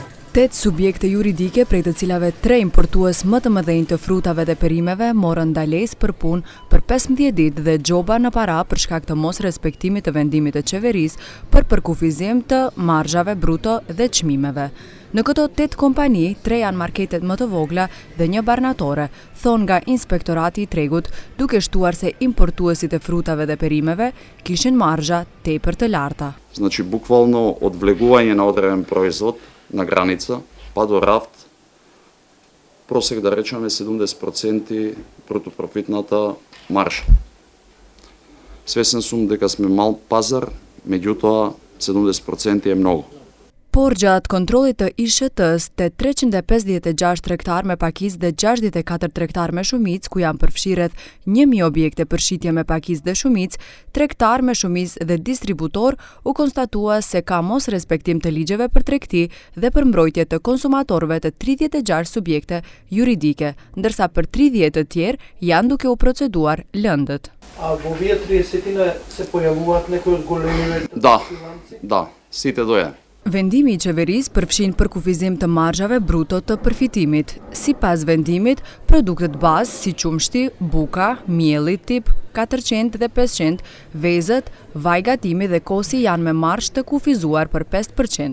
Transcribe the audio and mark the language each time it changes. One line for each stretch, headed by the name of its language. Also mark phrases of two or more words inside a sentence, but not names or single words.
Albanian: 8 subjekte juridike, prej të cilave 3 importues më të mëdhenj të frutave dhe perimeve, morën ndalesë për punë për 15 ditë dhe gjoba në para për shkak të mos respektimit të vendimit të qeverisë për përkufizim të marzhave bruto dhe çmimeve. Në këto 8 kompani, 3 janë marketet më të vogla dhe një barnatore, thonë nga Inspektorati i Tregut, duke shtuar se importuesit e frutave dhe perimeve kishin marzha tepër të larta.
Macedonian: Значи буквално од влегување на одреден производ на граница, па до рафт, просек да речеме 70% брутопрофитната маржа. Свесен сум дека сме мал пазар, меѓутоа 70% е многу.
Albanian: Por gjatë kontrollit të ISHT-s, te 356 tregtar me pakicë dhe 64 tregtar me shumicë, ku janë përfshirë rreth 1000 objekte për shitje me pakicë dhe shumicë, tregtar me shumicë dhe distributor, u konstatua se ka mos respektim të ligjeve për tregti dhe për mbrojtje të konsumatorëve të 36 subjekte juridike, ndërsa për 30 të tjerë janë duke u proceduar lëndët.
Macedonian: A во вие 30 се појавуваат некои од големиве? Да, сите до е.
Albanian: Vendimi i qeverisë përfshin përkufizim të marzhave bruto të përfitimit. Sipas vendimit, produktet bazë si qumshti, buka, mielli tip 400 dhe 500, vezët, vaj gatimi dhe kosi janë me marzhë të kufizuar për 5%.